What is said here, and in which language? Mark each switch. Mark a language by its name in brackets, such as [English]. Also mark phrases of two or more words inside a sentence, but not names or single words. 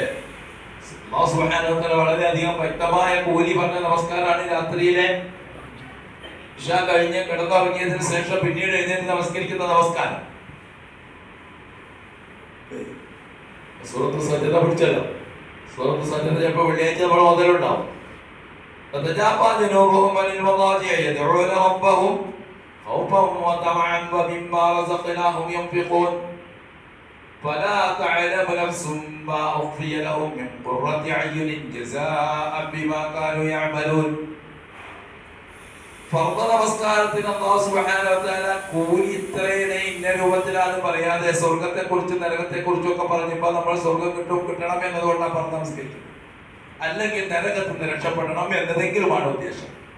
[Malayalam] അല്ലാഹു [Arabic] سبحانه وتعالى [Malayalam] വളരെയധികം വ്യക്തമായ കൂലി പറഞ്ഞ നമസ്കാരമാണ് രാത്രിയിലെ ഇശാ കഴിഞ്ഞ് കിടന്നുറങ്ങിയതിനു ശേഷം പിന്നീട് എഴുന്നേറ്റ് നമസ്കരിക്കുന്ന നമസ്കാരം. സൂറത്ത് സജ്ജദ പഠിച്ചല്ലോ. സൂറത്ത് സജ്ജദ ചിലപ്പോൾ വെള്ളിയാഴ്ച നമ്മൾ മുതലുണ്ടാവും. [Arabic] تتجافى جنوبهم عن المضاجع يدعون ربهم خوفا وطمعا ومما رزقناهم ينفقون فلا تعلم نفس ما أخفي لهم من قرة أعين جزاء بما كانوا يعملون. [Malayalam] ഫർദ് നമസ്കാരത്തിന് അല്ലാഹു [Arabic] سبحانه وتعالى [Malayalam] കൂലി ഇത്രയേനെ ഇന്ന രൂപത്തിലാണ് പറയാതെ സ്വർഗത്തെ കുറിച്ച് നരകത്തെ കുറിച്ചും ഒക്കെ പറഞ്ഞപ്പോൾ നമ്മൾ സ്വർഗം കിട്ടണം എന്നതുകൊണ്ടാണ് പറഞ്ഞ് നമസ്കരിക്കുന്നത്. അല്ലെങ്കിൽ നരകത്തിൽ നിന്ന് രക്ഷപ്പെടണം എന്നതെങ്കിലുമാണ് ഉദ്ദേശം.